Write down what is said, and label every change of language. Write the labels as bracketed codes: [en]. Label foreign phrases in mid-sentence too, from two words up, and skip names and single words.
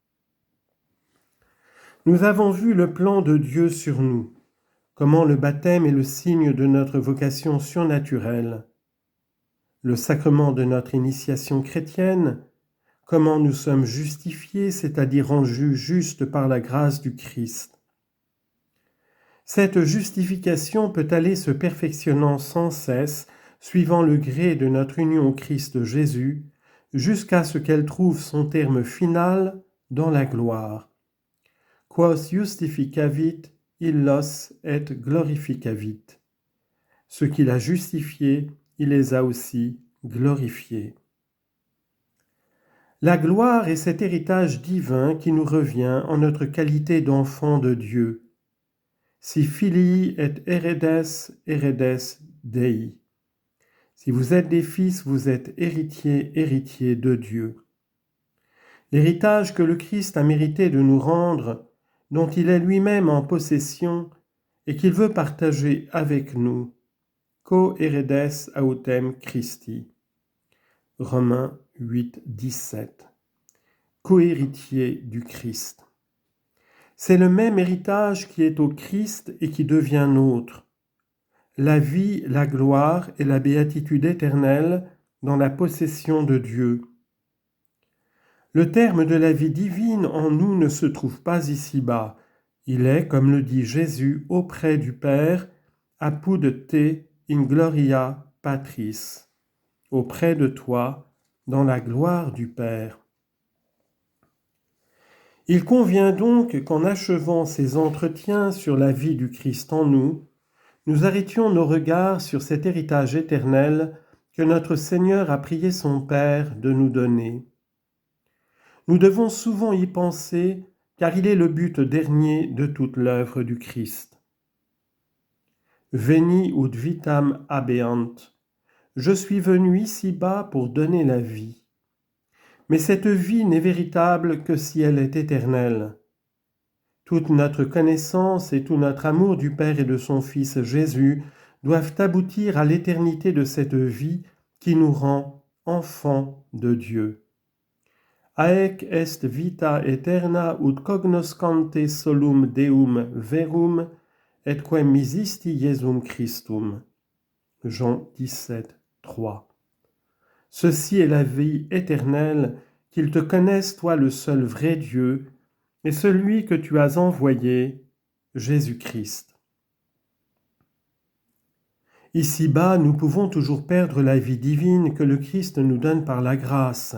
[fr] Nous avons vu le plan de Dieu sur nous, comment le baptême est le signe de notre vocation surnaturelle, le sacrement de notre initiation chrétienne, comment nous sommes justifiés, c'est-à-dire rendus justes par la grâce du Christ. Cette justification peut aller se perfectionnant sans cesse, suivant le gré de notre union au Christ Jésus, jusqu'à ce qu'elle trouve son terme final dans la gloire. [la] Quos justificavit, illos et glorificavit. [fr] Ce qu'il a justifié, il les a aussi glorifiés. La gloire est cet héritage divin qui nous revient en notre qualité d'enfants de Dieu. [la] Si filii et heredes Dei. [fr] Si vous êtes des fils, vous êtes héritiers de Dieu. L'héritage que le Christ a mérité de nous rendre, dont il est lui-même en possession et qu'il veut partager avec nous. [la] Co-heredes autem Christi. [fr] Romains 8, 17. Co-héritier du Christ. C'est le même héritage qui est au Christ et qui devient nôtre. la vie, la gloire et la béatitude éternelle dans la possession de Dieu. Le terme de la vie divine en nous ne se trouve pas ici-bas. Il est, comme le dit Jésus, auprès du Père, [la] apud te in gloria patris, [fr] auprès de toi, dans la gloire du Père. Il convient donc qu'en achevant ces entretiens sur la vie du Christ en nous, nous arrêtions nos regards sur cet héritage éternel que notre Seigneur a prié son Père de nous donner. Nous devons souvent y penser, car il est le but dernier de toute l'œuvre du Christ. [la] Veni ut vitam habeant. [fr] Je suis venu ici-bas pour donner la vie. Mais cette vie n'est véritable que si elle est éternelle. Toute notre connaissance et tout notre amour du Père et de son Fils Jésus doivent aboutir à l'éternité de cette vie qui nous rend enfants de Dieu. [la] Haec est vita aeterna ut cognoscante solum Deum verum et quem misisti Iesum Christum. [fr] Jean 17, 3. Ceci est la vie éternelle, qu'ils te connaissent, toi le seul vrai Dieu, et celui que tu as envoyé, Jésus-Christ. Ici-bas, nous pouvons toujours perdre la vie divine que le Christ nous donne par la grâce.